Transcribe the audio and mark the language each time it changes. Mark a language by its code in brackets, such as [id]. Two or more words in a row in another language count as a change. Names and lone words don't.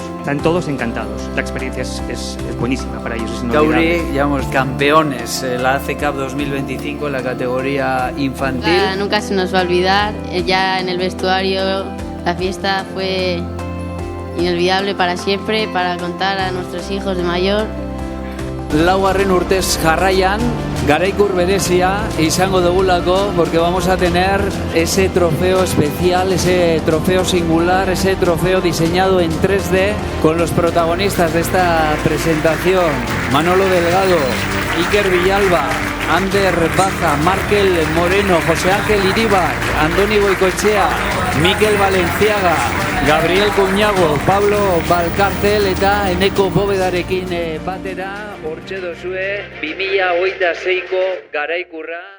[es] Están todos encantados. La experiencia es buenísima para ellos. Es Gauri, llamamos campeones, la ACE Cup 2025 en la categoría infantil. Nunca se nos va a olvidar. Ya en el vestuario, la fiesta fue inolvidable para siempre, para contar a nuestros hijos de mayor. [eu] Laugarren urtez jarraian, garaikur berezia izango dugulako, [es] porque vamos a tener ese trofeo especial, ese trofeo singular, ese trofeo diseñado en 3D con los protagonistas de esta presentación: Manolo Delgado, [eu] Iker Villalba, Ander Baza, Markel Moreno, José Ángel Iribar, Andoni Goikoetxea, Mikel Valenciaga, Gabriel Cuñago, Pablo Valcárcel eta Eneko Bobedarekin batera hortxe dozue 2026ko garaikurra.